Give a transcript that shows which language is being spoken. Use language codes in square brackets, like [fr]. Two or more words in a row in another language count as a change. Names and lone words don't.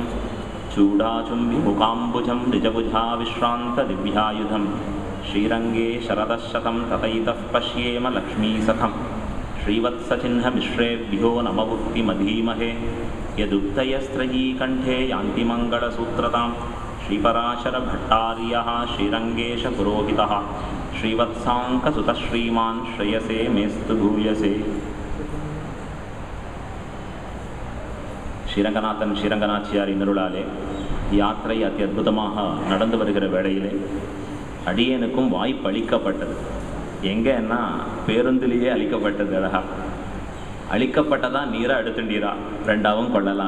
[sa] चूडाचुम्बिमुखाम्बुजं निजभुजाविश्रान्तदिव्यायुधं श्रीरङ्गे शरदशतं ततैतः पश्येम लक्ष्मीसखं श्रीवत्सचिह्नमिश्रेभ्यो नमवुक्तिमधीमहे यदुक्तयस्त्रयीकण्ठे यान्ति मङ्गलसूत्रतां श्रीपराशरभट्टार्यः श्रीरङ्गेशपुरोहितः श्रीवत्साङ्कसुतः श्रीमान् श्रेयसे मेस्तु भूयसे. [ta] ஸ்ரீரங்கநாதன் ஸ்ரீரங்கநாச்சியார் இன்னருளாலே யாத்திரை அதி அற்புதமாக நடந்து வருகிற வேளையிலே அடியனுக்கும் வாய்ப்பு அளிக்கப்பட்டது. எங்கன்னா பேருந்திலேயே அளிக்கப்பட்டது. அழகா அளிக்கப்பட்டதா நீரா எடுத்துட்டீரா ரெண்டாவும் கொள்ளலாம்.